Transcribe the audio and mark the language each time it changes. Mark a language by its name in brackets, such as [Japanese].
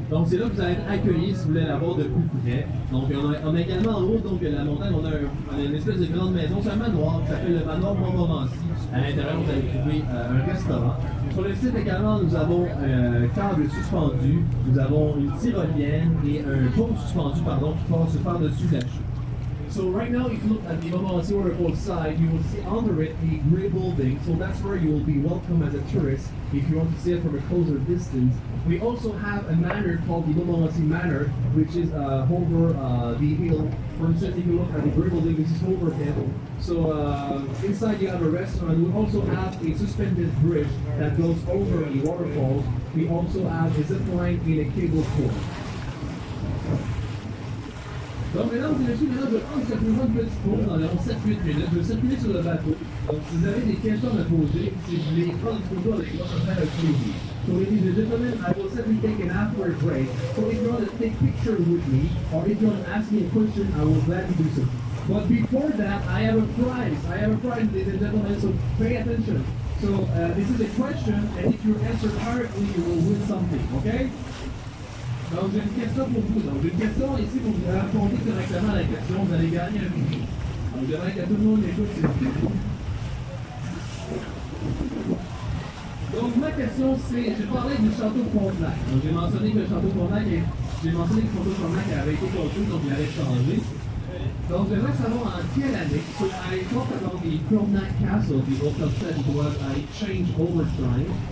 [French] Donc c'est là que vous allez être accueillis si vous voulez l'avoir de plus près. Donc on a également en haut donc la montagne, on a une espèce de grande maison, c'est un manoir qui s'appelle le manoir Montmorency. À l'intérieur vous allez trouver un restaurant. Sur le site également nous avons un câble suspendu, nous avons une tyrolienne et un pont suspendu qui passe par-dessus la chute. [English] So right now, if you look at the Montmorency Waterfall side, you will see under it a grey building. So that's where you will be welcome as a tourist if you want to see it from a closer distance. We also have a manor called the Montmorency Manor, which is over the hill. For instance, if you look at the grey building, this is over hill. So inside you have a restaurant. We also have a suspended bridge that goes over the waterfall. We also have a zip line in a cable car. [French] Donc mesdames et messieurs, maintenant je pense que ça peut prendre une petite pause d'environ 7-8 minutes. Je vais circuler sur le bateau. Donc si vous avez des questions à me poser, si vous voulez prendre une photo avec moi, ça me fait un plaisir. [English] So ladies and gentlemen, I will certainly take an after break. So if you want to take pictures with me, or if you want to ask me a question, I will gladly do so. But before that, I have a prize. Ladies and gentlemen, so pay attention. So this is a question, and if you answer correctly, you will win something, okay? [French] Donc j'ai une question pour vous. Donc j'ai une question ici pour vous répondre correctement à la question. Vous allez gagner un prix. Donc j'aimerais que tout le monde écoute s'il vous plaît. Donc ma question c'est, j'ai parlé du château Frontenac. Donc j'ai mentionné que le château Frontenac, j'ai mentionné que le château Frontenac avait été construit, donc il avait changé. Donc j'aimerais savoir en quelle année. [English] So I talked about the Frontenac Castle, the old castle was changed over time.